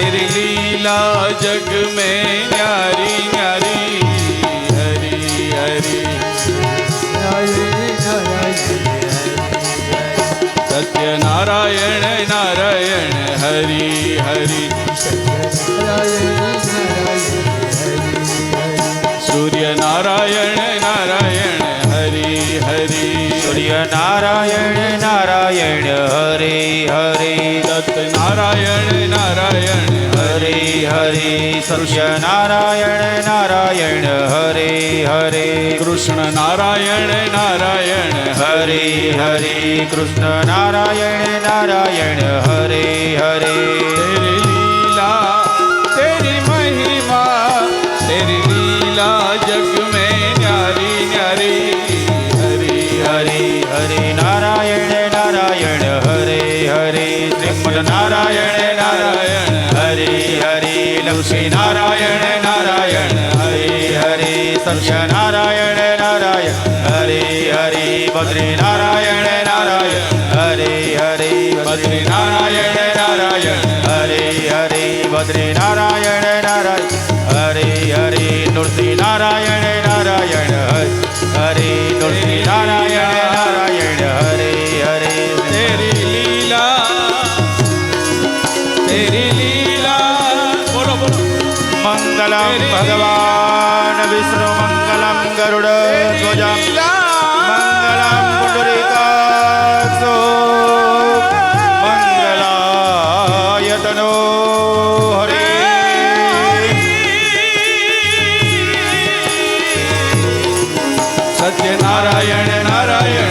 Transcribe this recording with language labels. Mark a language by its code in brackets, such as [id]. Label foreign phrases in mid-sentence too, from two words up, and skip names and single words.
[hi] लीला जग में न्यारी न्यारी हरि हरि सत्य नारायण नारायण हरि हरि सूर्य नारायण नारायण हरि हरि सूर्य नारायण नारायण हरे हरे दत्त नारायण नारायण हरे हरे सत्य नारायण नारायण हरे हरे कृष्ण नारायण नारायण हरे हरे कृष्ण नारायण नारायण हरे हरे तेरी लीला तेरी महिमा तेरी लीला जग में न्यारी न्यारी हरि हरे हरे नारायण नारायण हरे हरे श्रीमद नारायण नारायण हरे हरे लक्ष्मी नारायण नारायण हरे हरे सत्य नारायण नारायण हरे हरे बद्री नारायण नारायण हरे हरे बद्री नारायण नारायण हरे हरे बद्री नारायण नारायण हरे हरे नृसिंह नारायण नारायण हरे नृसिंह नारायण नारायण हरे हरे तेरी लीला बोलो बोलो [sa] मंगलम भगवान विष्णु मंगलम गरुड़ ध्वज मंगलम पुंडरीकाक्षो मंगलायतनो हरे [hi] सत्य नारायण नारायण